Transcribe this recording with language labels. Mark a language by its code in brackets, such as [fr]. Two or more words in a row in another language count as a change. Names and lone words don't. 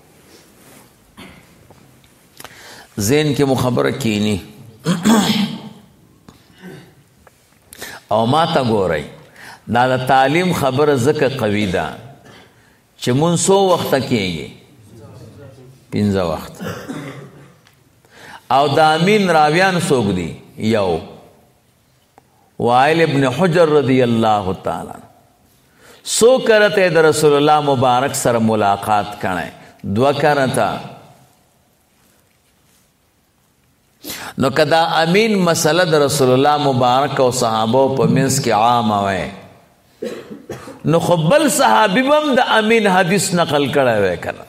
[ps] ذهن کې مو خبره کینی او ما ته ګورئ دا د تعلیم خبره ځکه قوي ده چې مونږ څو وخته کېږي؟ 15 وخت. او د امین راویان څوک دي؟ یو وائل ابن حجر [ar] رضی اللہ تعالی. [ps] سو کرتے د رسول اللہ مبارک سره ملاقات کړي؟ 2 کرتا. نو کدا امین مسله د رسول الله مبارک او صحابه په منځ کې عام وای نو خو بل صحابي هم د امین حدیث نقل کړی وای کنه.